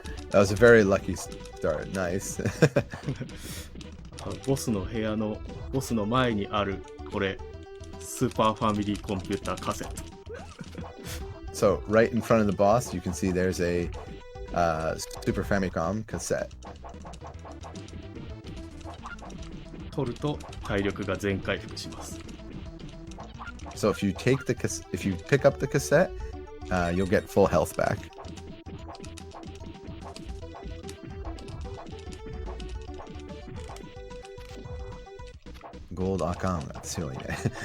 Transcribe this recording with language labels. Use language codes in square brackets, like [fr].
[en] That was a very lucky start. Nice. [ja] ボスの部屋のボスの前にあるこれスーパーファミリーコンピューターカセット。 [en] So right in front of the boss, you can see there's a Super Famicom cassette. [ja] 取ると体力が全回復します。 [en] So if you pick up the cassette, you'll get full health back. [ja] Gold Akam が強いね。